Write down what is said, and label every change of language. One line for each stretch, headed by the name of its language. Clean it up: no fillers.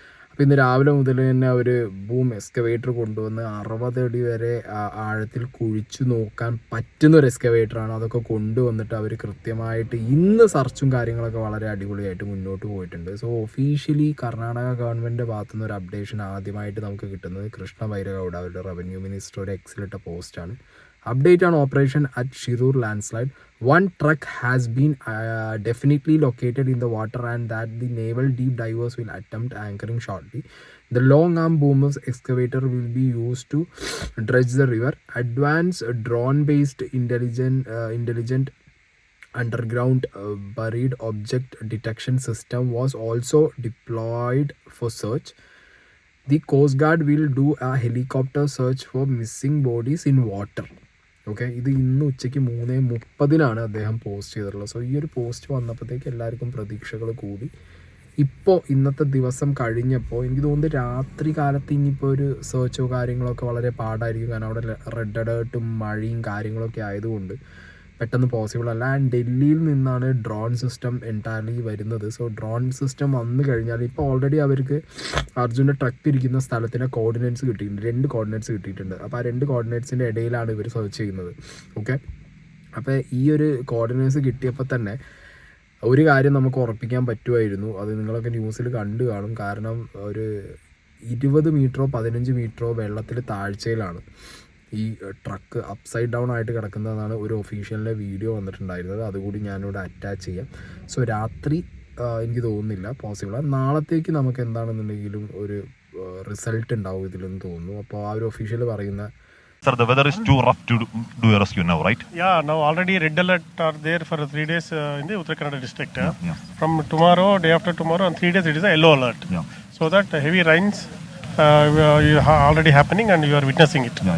Malayalam: അപ്പോൾ ഇന്ന് രാവിലെ മുതൽ തന്നെ അവർ ബൂം എക്സ്കവേറ്റർ കൊണ്ടുവന്ന് 60 അടി വരെ ആഴത്തിൽ കുഴിച്ചു നോക്കാൻ പറ്റുന്നൊരു എക്സ്കവേറ്ററാണ്. അതൊക്കെ കൊണ്ടുവന്നിട്ട് അവർ കൃത്യമായിട്ട് ഇന്ന് സെർച്ചും കാര്യങ്ങളൊക്കെ വളരെ അടിപൊളിയായിട്ട് മുന്നോട്ട് പോയിട്ടുണ്ട്. സോ ഒഫീഷ്യലി കർണാടക ഗവൺമെൻറ്റിൻ്റെ ഭാഗത്തുനിന്ന് ഒരു അപ്ഡേഷൻ ആദ്യമായിട്ട് നമുക്ക് കിട്ടുന്നത് കൃഷ്ണ ബൈരഗൌഡ, അവരുടെ റവന്യൂ മിനിസ്റ്റർ, ഒരു എക്സിലിട്ട പോസ്റ്റാണ്.
English: Update on operation at Shirur landslide. One truck has been definitely located in the water and that the naval deep divers will attempt anchoring shortly. The long arm boomers excavator will be used to dredge the river. Advanced drone based intelligent underground buried object detection system was also deployed for search. The Coast Guard will do a helicopter search for missing bodies in water.
Malayalam: Okay, ഇത് ഇന്ന് ഉച്ചയ്ക്ക് 3:30 അദ്ദേഹം post ചെയ്തിട്ടുള്ളത്. So ഈ ഒരു post വന്നപ്പോഴത്തേക്ക് എല്ലാവർക്കും പ്രതീക്ഷകൾ കൂടി. ഇപ്പോൾ ഇന്നത്തെ ദിവസം കഴിഞ്ഞപ്പോൾ എനിക്ക് തോന്നുന്നത് രാത്രി കാലത്ത് ഇനിയിപ്പോൾ ഒരു സെർച്ചോ കാര്യങ്ങളൊക്കെ വളരെ പാടായിരിക്കും. കാരണം അവിടെ റെഡ് അലേർട്ടും മഴയും കാര്യങ്ങളൊക്കെ ആയതുകൊണ്ട് പെട്ടെന്ന് പോസിബിൾ അല്ല. ആൻഡ് ഡൽഹിയിൽ നിന്നാണ് ഡ്രോൺ സിസ്റ്റം എൻറ്റയർലി വരുന്നത്. സോ ഡ്രോൺ സിസ്റ്റം വന്നു കഴിഞ്ഞാൽ ഇപ്പോൾ ഓൾറെഡി അവർക്ക് അർജുൻ്റെ ട്രക്ക് ഇരിക്കുന്ന സ്ഥലത്തിൻ്റെ കോർഡിനേറ്റ്സ് കിട്ടിയിട്ടുണ്ട്. 2 കോർഡിനേറ്റ്സ് കിട്ടിയിട്ടുണ്ട്. അപ്പോൾ ആ 2 കോർഡിനേറ്റ്സിൻ്റെ ഇടയിലാണ് ഇവർ സെർച്ച് ചെയ്യുന്നത്. ഓക്കെ, അപ്പോൾ ഈ ഒരു കോർഡിനേറ്റ്സ് കിട്ടിയപ്പോൾ തന്നെ ഒരു കാര്യം നമുക്ക് ഉറപ്പിക്കാൻ പറ്റുമായിരുന്നു. അത് നിങ്ങളൊക്കെ ന്യൂസിൽ കണ്ടു കാണും. കാരണം ഒരു 20 മീറ്ററോ 15 മീറ്ററോ വെള്ളത്തിൽ താഴ്ചയിലാണ് ഈ ട്രക്ക് അപ്സൈഡ് ഡൗൺ ആയിട്ട് കിടക്കുന്നതാണ് ഒരു ഒഫീഷ്യലിൻ്റെ വീഡിയോ വന്നിട്ടുണ്ടായിരുന്നത്. അതുകൂടി ഞാനിവിടെ അറ്റാച്ച് ചെയ്യാം. സോ രാത്രി എനിക്ക് തോന്നുന്നില്ല പോസിബിളാണ്. നാളത്തേക്ക് നമുക്ക് എന്താണെന്നുണ്ടെങ്കിലും ഒരു റിസൾട്ട് ഉണ്ടാവും ഇതിലെന്ന് തോന്നുന്നു. അപ്പോൾ ആ ഒരു ഒഫീഷ്യൽ പറയുന്ന
English: Sir, the weather is too rough to do a rescue now, right? Yeah, now already red alert are there for 3 days in the Uttara Kannada district. From tomorrow, day after tomorrow, and 3 days it is a yellow alert. So that heavy rains are already happening and you are witnessing it.